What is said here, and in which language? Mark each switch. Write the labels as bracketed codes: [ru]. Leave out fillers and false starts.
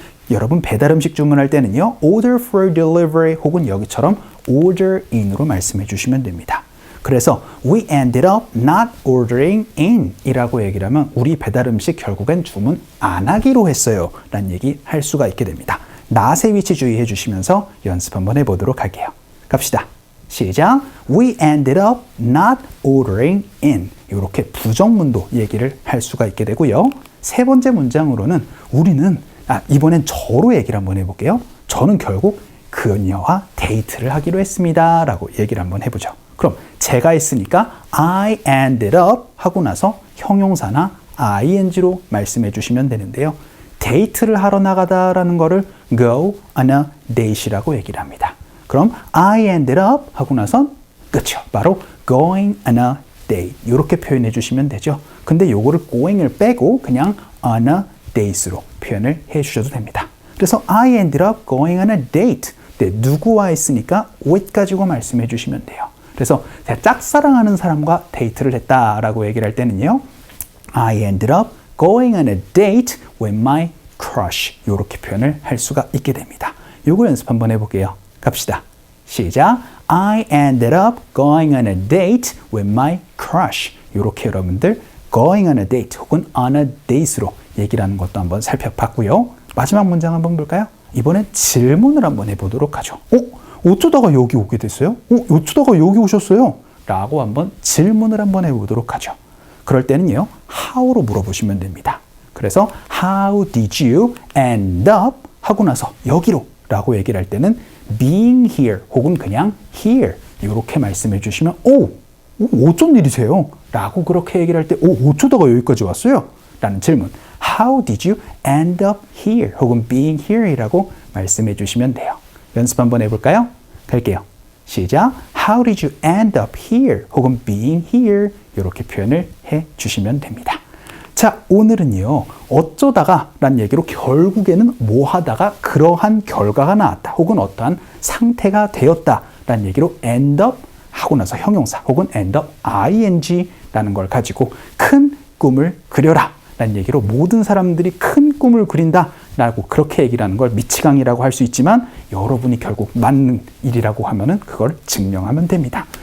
[ko] 여러분 배달 음식 주문할 때는요, [en] order for delivery [ko] 혹은 여기처럼 order in으로 말씀해 주시면 됩니다. 그래서 [en] we ended up not ordering in [ko] 이라고 얘기를 하면 우리 배달 음식 결국엔 주문 안 하기로 했어요 라는 얘기 할 수가 있게 됩니다. not의 위치 주의해 주시면서 연습 한번 해보도록 할게요. 갑시다. 시작. [en] We ended up not ordering in. [ko] 이렇게 부정문도 얘기를 할 수가 있게 되고요. 세 번째 문장으로는 우리는 이번엔 저로 얘기를 한번 해볼게요. 저는 결국 그녀와 데이트를 하기로 했습니다 라고 얘기를 한번 해보죠. 그럼 제가 했으니까 I ended up 하고 나서 형용사나 ing로 말씀해 주시면 되는데요. 데이트를 하러 나가다라는 거를 [en] go on a date [ko] 이라고 얘기를 합니다. 그럼 I ended up 하고 나선 끝이요. 바로 [en] going on a date [ko] 이렇게 표현해 주시면 되죠. 근데 요거를 going을 빼고 그냥 [en] on a dates [ko] 로 표현을 해 주셔도 됩니다. 그래서 [en] I ended up going on a date. [ko] 네, 누구와 했으니까 with 가지고 말씀해 주시면 돼요. 그래서 제가 짝사랑하는 사람과 데이트를 했다라고 얘기를 할 때는요, [en] I ended up going on a date with my crush [ko] 이렇게 표현을 할 수가 있게 됩니다. 요거 연습 한번 해볼게요. 갑시다. 시작. [en] I ended up going on a date with my crush. [ko] 이렇게 여러분들 [en] going on a date [ko] 혹은 [en] on a date [ko] 로 얘기를 하는 것도 한번 살펴봤고요. 마지막 문장 한번 볼까요? 이번엔 질문을 한번 해보도록 하죠. 어쩌다가 여기 오게 됐어요? 어쩌다가 여기 오셨어요? 라고 한번 질문을 한번 해보도록 하죠. 그럴 때는요, how로 물어보시면 됩니다. 그래서 [en] how did you end up [ko] 하고 나서 여기로 라고 얘기를 할 때는 [en] being here [ko] 혹은 그냥 here 이렇게 말씀해 주시면 어쩐 일이세요? 라고 그렇게 얘기를 할 때 어쩌다가 여기까지 왔어요? 라는 질문 [en] How did you end up here? [ko] 혹은 [en] being here [ko] 이라고 말씀해 주시면 돼요. 연습 한번 해볼까요? 갈게요. 시작. [en] How did you end up here? [ko] 혹은 [en] being here [ko] 이렇게 표현을 해 주시면 됩니다. 자, 오늘은요, 어쩌다가 라는 얘기로 결국에는 뭐 하다가 그러한 결과가 나왔다 혹은 어떠한 상태가 되었다 라는 얘기로 end up 하고 나서 형용사 혹은 end up ing 라는 걸 가지고 큰 꿈을 그려라 라는 얘기로 모든 사람들이 큰 꿈을 그린다 라고 그렇게 얘기를 하는 걸 미치광이라고 할 수 있지만 여러분이 결국 맞는 일이라고 하면은 그걸 증명하면 됩니다.